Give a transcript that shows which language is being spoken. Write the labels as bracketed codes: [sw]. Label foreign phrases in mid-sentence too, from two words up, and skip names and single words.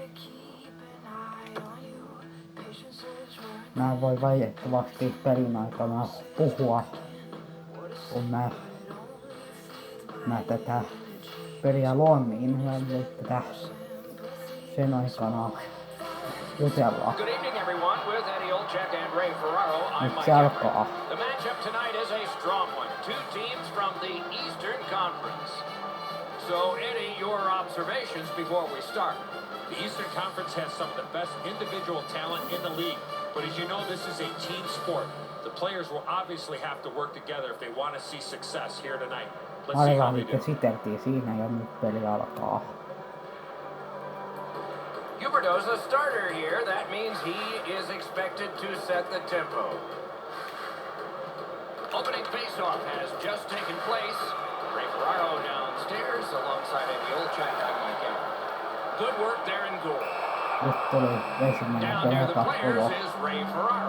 [fi] Mä voin valitettavasti pelin aikana puhua, kun mä tätä peliä luon, niin mä voin tätä sen aikana jutella. Nyt se alkaa. [en] The matchup tonight is a strong one. Two teams from the Eastern Conference. So, Eddie, your observations before we start. The Eastern Conference has some of the best individual talent in the league. But as you know, this is a team sport. The players will obviously have to work together if they want to see success here tonight. Let's see how they do. [fi] Käsiteltiin siinä ja nyt peli alkaa. [en] Huberdeau's the starter here. That means he is expected to set the tempo. Opening faceoff has just taken place. Ray Ferraro downstairs alongside Eddie Olczyk on the counter. Good work there in goal. Down near the players is Ray Ferraro.